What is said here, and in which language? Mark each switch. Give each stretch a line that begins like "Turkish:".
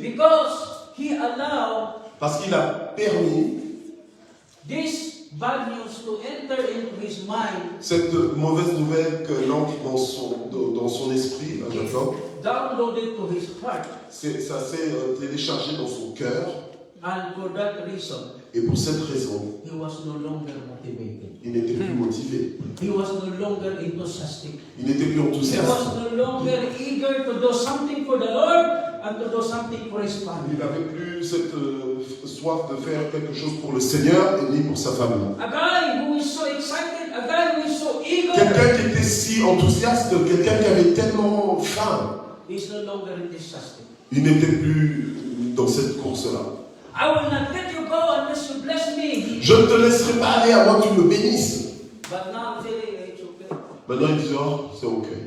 English: Because he allowed
French: Parce qu'il a permis
English: this bad news to enter into his mind,
French: cette mauvaise nouvelle que l'entre dans son esprit à Jacob.
English: downloaded to his heart.
French: Ça s'est téléchargé dans son cœur.
English: And for that reason,
French: Et pour cette raison,
English: he was no longer motivated.
French: il n'était plus motivé.
English: He was no longer enthusiastic.
French: Il n'était plus
English: He
French: enthousiaste.
English: was no longer eager to do something for the Lord and to do something for his family.
French: Il n'avait plus cette soif de faire quelque chose pour le Seigneur et ni pour sa famille.
English: A guy who is so excited, a guy who is so eager,
French: Quelqu'un qui était si enthousiaste, quelqu'un qui avait tellement faim,
English: is no longer enthusiastic.
French: il n'était plus dans cette course-là.
English: I will not let you go unless you bless me.
French: Je ne te laisserai pas aller à moins que tu me bénisses.
English: But now it's okay.
French: Maintenant, il dit, oh, c'est ok.